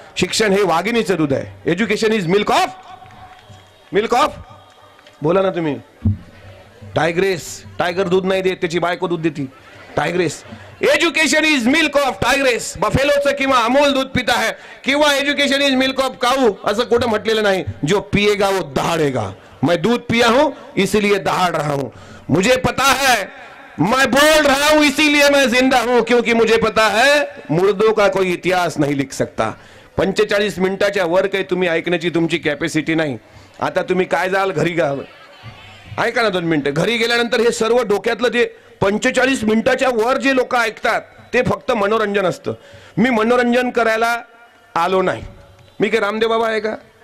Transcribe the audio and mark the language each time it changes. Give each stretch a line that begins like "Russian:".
Marathi: शिक्षण हे वाघिणीचं दूध आहे.
English: education is milk of
Marathi: बोला ना तुम्ही. टायग्रेस, टायगर दूध नाही देत, त्याची बायको दूध देते. Tigress.
English: Education is milk of tigress.
Marathi: बफेलोचं किंवा अमोल दूध पिता है, किंवा
English: education is milk of cow
Marathi: असं कुठं म्हटलेलं नाही.
Hindi: जो पिएगा वो दहाड़ेगा. मैं दूध पिया हूं इसीलिए दहाड़ रहा हूं. मुझे पता है, मैं बोल रहा हूं इसीलिए मैं जिंदा हूं, क्योंकि मुझे पता है मुर्दों का कोई इतिहास नहीं लिख सकता.
Marathi: 45 मिनिटाच्या वर काही तुम्ही ऐकण्याची तुमची कॅपॅसिटी नाही. आता तुम्ही काय जाल घरी गा, ऐका ना 2 मिनिटं. घरी गेल्यानंतर हे सर्व डोक्यातलं ते 45 मिनिटाच्या वर जे लोक ऐकतात ते फक्त मनोरंजन असतं. मी मनोरंजन करायला आलो नाही. मी काय रामदेव बाबा आहे का?